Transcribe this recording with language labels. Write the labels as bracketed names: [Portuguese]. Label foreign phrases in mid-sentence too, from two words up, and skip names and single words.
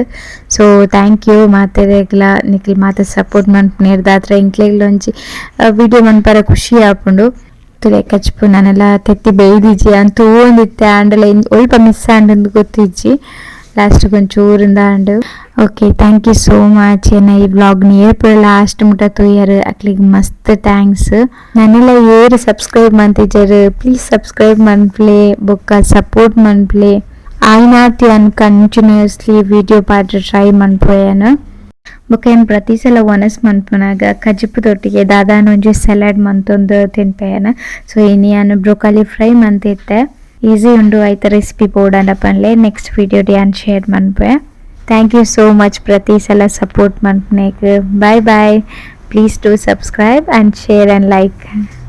[English] so thank you [Tulu] ಮಾತೆರೆಗ್ಲ ನಿಖಿಲ್ ಮಾತ ಸಪೋರ್ಟ್ ಮನ್ಪುನೇರ್ದಾತ್ರ ಇಂಕ್ಲೆಗ್ಲೊಂಜಿ ವಿಡಿಯೋ ಮನ್ಪರ ಖುಷಿ ಆಪುಂಡು. ತುಲೆ ಕಚ್ಪು ನಾನೆಲ್ಲ ತೆತ್ತಿ ಬೇಯ್ದಿಜ್ಜಿ ಅಂತೂ ಒಂದಿತ್ತೆ ಆಂಡಲ ಒಲ್ಪ ಮಿಸ್ ಆಂಡು ಗೊತ್ತಿಜ್ಜಿ ಲಾಸ್ಟ್ಗೆ ಒಂಚೂರಿಂದ ಆಂಡು. [English] okay thank you so much. [Tulu] ಏನ ಈ ವ್ಲಾಗ್ನ ಏರ್ಪುರ ಲಾಸ್ಟ್ ಮುಟ ತೂಯರು ಅಕ್ಲಿಗೆ ಮಸ್ತ್ ಥ್ಯಾಂಕ್ಸ್. ನಾನೆಲ್ಲ ಏರು ಸಬ್ಸ್ಕ್ರೈಬ್ ಮಾಡ್ತಿಜ್ಜರು [English] please subscribe [Tulu] ಮನ್ಪ್ಲೆ ಬೊಕ್ಕ ಸಪೋರ್ಟ್ ಮನ್ಪ್ಲೆ ಆಯ್ನಾತಿ ಅನ್ [English] continuously video [Tulu] ಪಾಡ್ರೆ ಟ್ರೈ ಮನ್ಪೋಯನು. ಬೊಕ್ಕ ಏನು ಪ್ರತಿ ಸಲ ಒನಸ್ ಮನ್ಪುನಾಗ ಕಜಿಪುದೊಟ್ಟಿಗೆ ದಾದಾನ ಒಂಜಿ ಸಲಾಡ್ ಮಂತೊಂದು ತಿನ್ಪೇಯನ. ಸೊ ಇನ್ನು [English] broccoli fry [Tulu] ಮಂತಿತ್ತೆ ಈಸಿ ಉಂಡು ಐತ ರೆಸಿಪಿ ಬೋರ್ಡ್ ಪನ್ಲೆ [English] next video [Tulu] ಡ್ಯಾನ್ ಶೇರ್ ಮನ್ಪೆ. [English] thank you so much [Tulu] ಪ್ರತಿ ಸಲ ಸಪೋರ್ಟ್ ಮನ್ಪನೇಗೆ. [English] bye bye. please do subscribe and share and like.